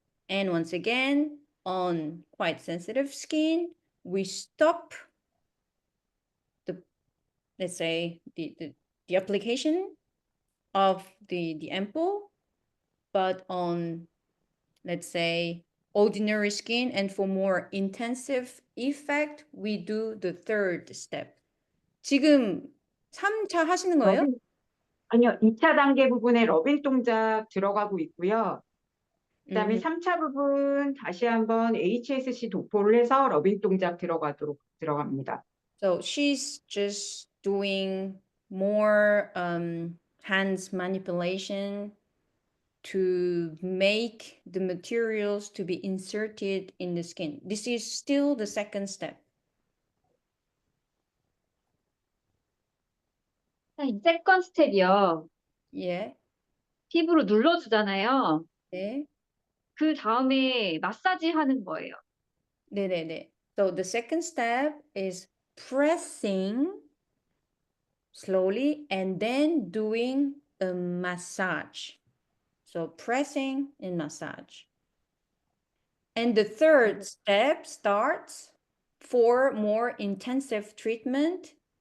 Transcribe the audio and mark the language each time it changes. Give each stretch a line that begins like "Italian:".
English: And once again, on quite sensitive skin, we stop the, let's say, the application of the ampoule, but on, let's say, ordinary skin, and for more intensive effect, we do the third step.
Korean: 지금 3차 하시는 거예요? 아니요, 2차 단계 부분에 러빙 동작 들어가고 있고요. 그다음에 Mhm. 3차 부분 다시 한번 HSC 도포를 해서 러빙 동작 들어갑니다.
English: So she's just doing more hands manipulation to make the materials to be inserted in the skin. This is still the second step. 세컨 스텝이요. Yeah.
Korean: 피부로 눌러주잖아요. 네. 그 다음에 마사지 하는 거예요. 네네네.
English: So the second step is pressing slowly and then doing a massage. So pressing and massage. And the third step starts for more intensive treatment.